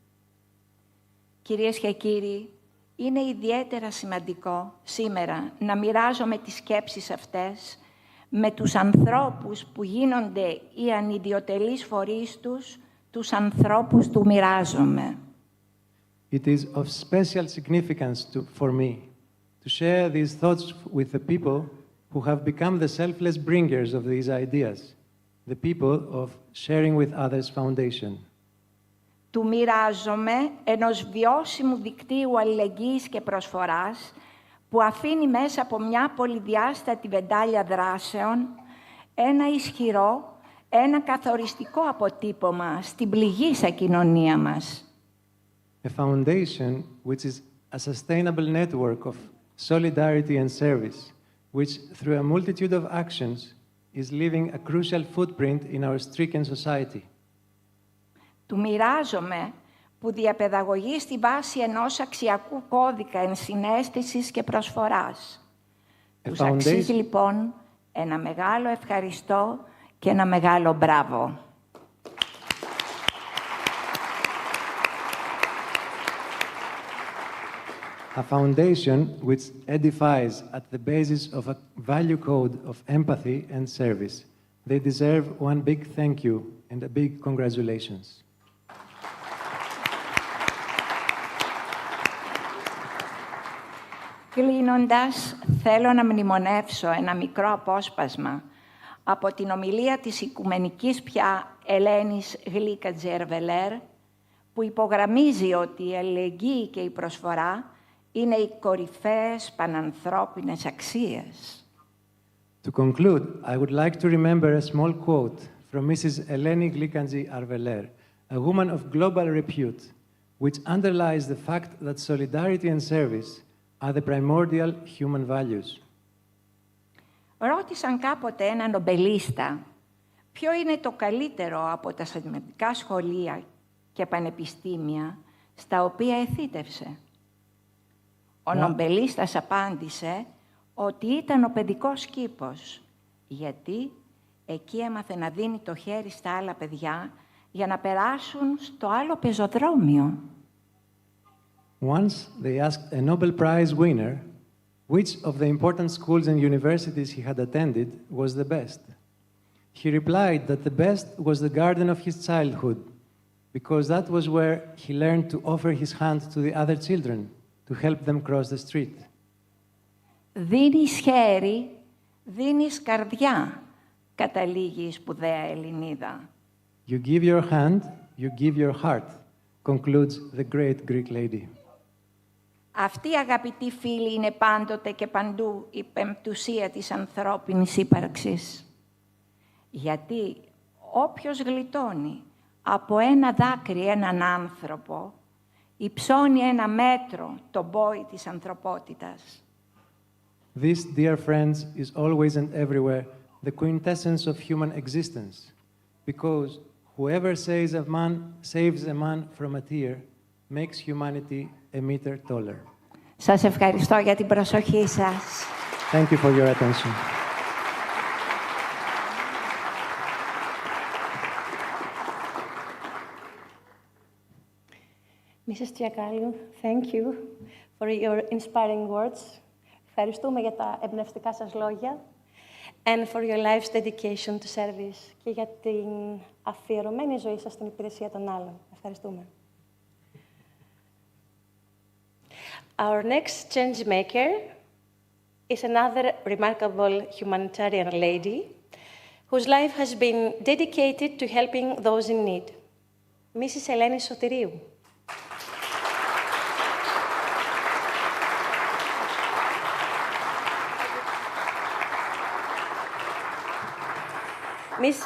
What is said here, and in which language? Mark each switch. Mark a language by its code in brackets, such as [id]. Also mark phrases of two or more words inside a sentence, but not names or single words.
[el] Κυρίες και κύριοι, είναι ιδιαίτερα σημαντικό σήμερα να μοιράζομαι τις σκέψεις αυτές με τους ανθρώπους που γίνονται οι ανιδιοτελείς φορείς τους ανθρώπους του μοιράζομαι. [en] It is of special significance for me to share these thoughts with the people who have become the selfless bringers of these ideas, the people of Sharing with Others Foundation. [el] Του μοιράζομαι ενός βιώσιμου δικτύου αλληλεγγύης και προσφοράς που αφήνει μέσα από μια πολυδιάστατη βεντάλια δράσεων ένα ισχυρό, ένα καθοριστικό αποτύπωμα στην πληγήσα κοινωνία μας. [en] A foundation which is a sustainable network of solidarity and service, which through a multitude of actions is leaving a crucial footprint in our stricken society. [el] Του μοιράζομαι που διαπαιδαγωγεί στη βάση ενός αξιακού κώδικα ενσυναίσθησης και προσφοράς. Τους αξίζει λοιπόν ένα μεγάλο ευχαριστώ και ένα μεγάλο μπράβο. [en] A foundation which edifies at the basis of a value code of empathy and service. They deserve one big thank you and a big congratulations. [el] Κλείνοντας, θέλω να μνημονεύσω ένα μικρό απόσπασμα από την ομιλία της οικουμενικής πια Ελένης Γλίκατζερβελέρ, που υπογραμμίζει ότι η αλληλεγγύη και η προσφορά είναι οι κορυφαίες πανανθρώπινες αξίες. [en] To conclude, I would like to remember a small quote from Mrs. Eleni Glikantzi-Arveler, a woman of global repute, which underlies the fact that solidarity and service are the primordial human values. [el] Ρώτησαν κάποτε έναν νομπελίστα ποιο είναι το καλύτερο από τα σημαντικά σχολεία και πανεπιστήμια στα οποία εθήτευσε. Ο νομπελίστας απάντησε ότι ήταν ο παιδικός κήπος, γιατί εκεί έμαθε να δίνει το χέρι στα άλλα παιδιά, για να περάσουν στο άλλο πεζοδρόμιο. [en] Once they asked a Nobel Prize winner which of the important schools and universities he had attended was the best. He replied that the best was the garden of his childhood, because that was where he learned to offer his hand to the other children to help them cross the street. [el] Δίνεις χέρι, δίνεις καρδιά, καταλήγει η σπουδαία Ελληνίδα. [en] You give your hand, you give your heart, concludes the great Greek lady. [el] Αυτή, αγαπητοί φίλοι, είναι πάντοτε και παντού η πεμπτουσία της ανθρώπινης ύπαρξης. Γιατί όποιος γλιτώνει από ένα δάκρυ έναν άνθρωπο, υψώνει ένα μέτρο τον πόη της ανθρωπότητας. [en] This, dear friends, is always and everywhere the quintessence of human existence, because whoever saves a man from a tear makes humanity a meter taller. [el] Σας ευχαριστώ για την προσοχή σας. [en] Thank you for your attention. Mrs. [el] Τσιακάλου, [en] thank you for your inspiring words. [el] Ευχαριστούμε για τα εμπνευστικά σας λόγια [en] and for your life's dedication to service [el] και για την αφιερωμένη ζωή σας στην υπηρεσία των άλλων. Ευχαριστούμε. [en] Our next change maker is another remarkable humanitarian lady whose life has been dedicated to helping those in need. Mrs. [el] Ελένης Σωτηρίου. [en] Mrs.